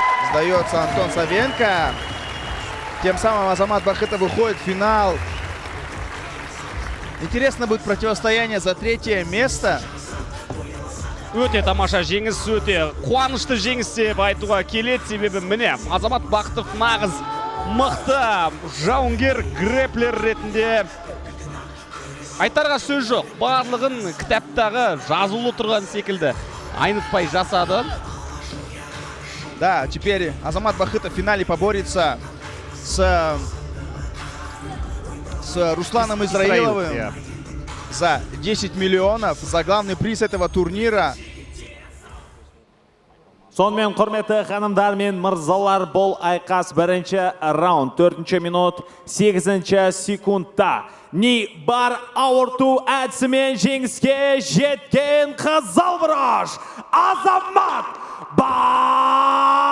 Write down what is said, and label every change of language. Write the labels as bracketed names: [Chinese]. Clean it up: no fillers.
[Russian] Сдается Антон Савенко. Тем самым Азамат Бахытов выходит в финал. Интересно будет противостояние за 3-е место. [Kazakh] Өте тамаша жеңіс, өте қуанышты жеңіс деп айтуға келеді, себебі міне Азамат Бахытов нағыз мықты жауынгер грэплер ретінде. Айтарға сөз жоқ, барлығын кітаптағы жазулы тұрған секілді айнытпай жасады. [Russian] Да, теперь Азамат Бахытов в финале поборется с Русланом Израиловым за 10 миллионов, за главный приз этого турнира. [Kazakh] Сонымен құрметті ханымдар мен мырзалар, бұл айқас бірінші раунд, 4-ші минут, 8-ші секундта. Ни бар ауырту әдісімен жеңіске жеткен қызылбұрыш Азамат Бахытов!